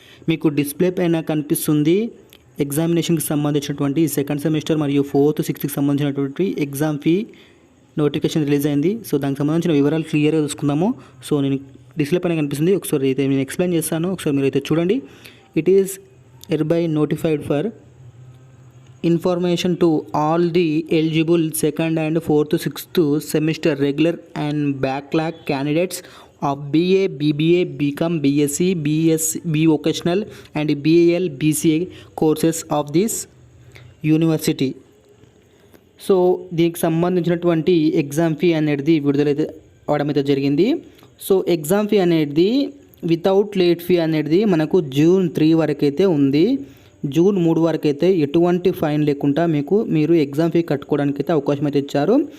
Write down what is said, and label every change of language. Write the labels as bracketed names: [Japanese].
[Telugu] మీకు డిస్ప్లే పైన కనిపిస్తుంది. ఎగ్జామినేషన్కి సంబంధించినటువంటి సెకండ్ సెమిస్టర్ మరియు ఫోర్త్ సిక్స్త్కి సంబంధించినటువంటి ఎగ్జామ్ ఫీ నోటిఫికేషన్ రిలీజ్ అయింది. సో దానికి సంబంధించిన వివరాలు క్లియర్గా చూసుకుందాము. సో నేను డిస్ప్లే పైన కనిపిస్తుంది, ఒకసారి అయితే నేను ఎక్స్ప్లెయిన్ చేస్తాను, ఒకసారి మీరు అయితే చూడండి. [English] It is hereby notified for information to all the eligible second and fourth sixth semester regular and backlog candidates of BA, BBA, BCom, BSc, B vocational and BAL, BCA courses of this university. [Telugu] So దీనికి సంబంధించినటువంటి exam fee అనేది విడుదలైతే అవడం అయితే జరిగింది. So exam fee అనేది without late fee అనేది మనకు June 3 వరకు అయితే ఉంది. June 3 వరకు అయితే ఎటువంటి ఫైన్ లేకుండా మీరు ఎగ్జామ్ ఫీ కట్టుకోవడానికి అయితే అవకాశం అయితే ఇచ్చారు.